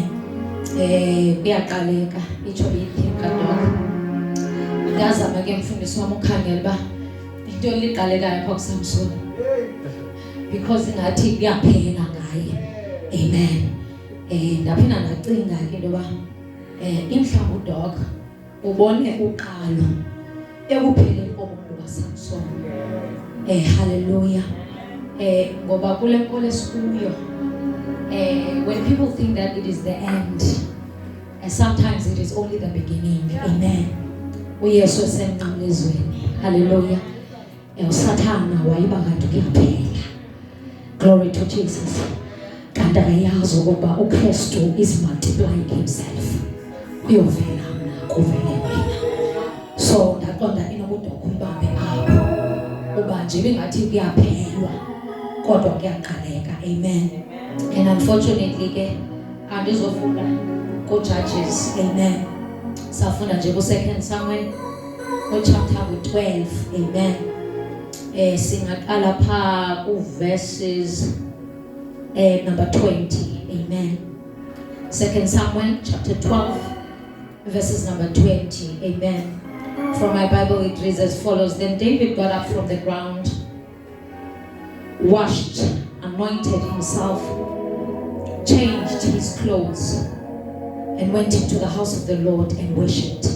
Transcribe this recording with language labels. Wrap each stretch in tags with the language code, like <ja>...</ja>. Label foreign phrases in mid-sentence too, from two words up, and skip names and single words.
<xh>Kuyaqaleka itsho ithinka dog ngazama ke mfundisi wami ukhangela ba into liqalekayo pha kuSamson because ngathi kuyaphela ngaye amen. Ndaphinda ndacinga ke into ba imhlawumbe udog ubone uqalo ekupheleni kobomi bukaSamson.</xh> <en>Hallelujah.</en> <xh>Ngoba kule nkolo esikuyo</xh> <en>when people think that it is the end, sometimes it is only the beginning. Amen.</en> <xh>uYesu esemnqamlezweni. Hallelujah. uSathana wayiba kanti kuyaphela.</xh> <en>Glory to Jesus.</en> <xh>Kanti ayazi ukuba uKristu</xh> <en>is multiplying himself.</en> <xh>Uyovela mna kuvele wena. So ndaqonda inokudoka uyibambe apho. Uba nje bengathi kuyaphelwa kodwa kuyaqaleka. Amen.</xh> <en>And unfortunately</en> <xh>ke andizofunda ku Judges. Amen. Safunda nje ku 2 Samuel chapter 12. Amen. Singaqala pha ku</xh> <en>verses number</en> <xh>20. Amen.</xh> <en>2 Samuel chapter 12 verses number 20. Amen. From my Bible it reads as follows. Then David got up from the ground, washed, anointed himself, changed his clothes, and went into the house of the Lord and worshipped.</en>